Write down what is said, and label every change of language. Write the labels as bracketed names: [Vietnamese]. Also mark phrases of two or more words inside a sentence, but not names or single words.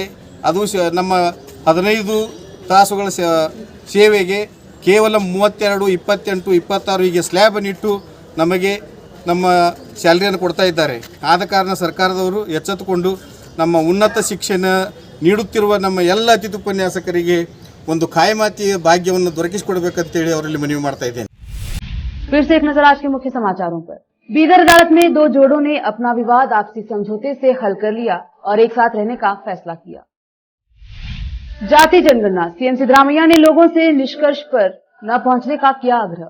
[Kannada] ಅದು ನಮ್ಮ 15 ತಾಸುಗಳ ಸೇವೆಗೆ ಕೇವಲ 32, 28, 26 ಹೀಗೆ ಸ್ಲ್ಯಾಬನ್ನು ಇಟ್ಟು ನಮಗೆ ನಮ್ಮ ಸ್ಯಾಲರಿಯನ್ನು ಕೊಡ್ತಾ ಇದ್ದಾರೆ. ಆದ ಕಾರಣ ಸರ್ಕಾರದವರು ಎಚ್ಚೆತ್ತುಕೊಂಡು ನಮ್ಮ ಉನ್ನತ ಶಿಕ್ಷಣ ನೀಡುತ್ತಿರುವ ನಮ್ಮ ಎಲ್ಲ ಅತಿಥಿ ಉಪನ್ಯಾಸಕರಿಗೆ ಒಂದು ಕಾಯಮಾತಿ ಭಾಗ್ಯವನ್ನು ದೊರಕಿಸಿಕೊಡಬೇಕಂತೇಳಿ ಅವರಲ್ಲಿ ಮನವಿ ಮಾಡ್ತಾ ಇದ್ದೇನೆ. [Hindi] फिर से एक नजर आज के मुख्य समाचारों पर। बीदर अदालत में 2 जोड़ों ने अपना विवाद आपसी समझौते से हल कर लिया और एक साथ रहने का फैसला किया। जाति जनगणना, सीएम सिद्धरामैया ने लोगों से निष्कर्ष पर न पहुंचने का किया आग्रह।